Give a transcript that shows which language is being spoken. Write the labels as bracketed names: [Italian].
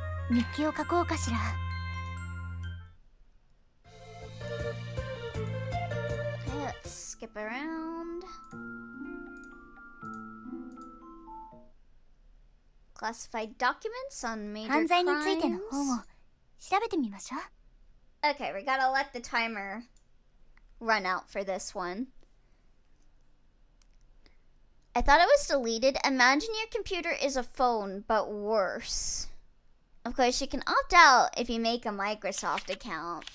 [Japanese] 日記を書こうかしら。 [English] Okay, let's skip around. Classified documents on major [Japanese] 犯罪についての [English] crimes. [Japanese] 本を調べてみましょう。 [English] Okay, we gotta let the timer run out for this one. I thought it was deleted. Imagine your computer is a phone, but worse. Of course, you can opt out if you make a Microsoft account.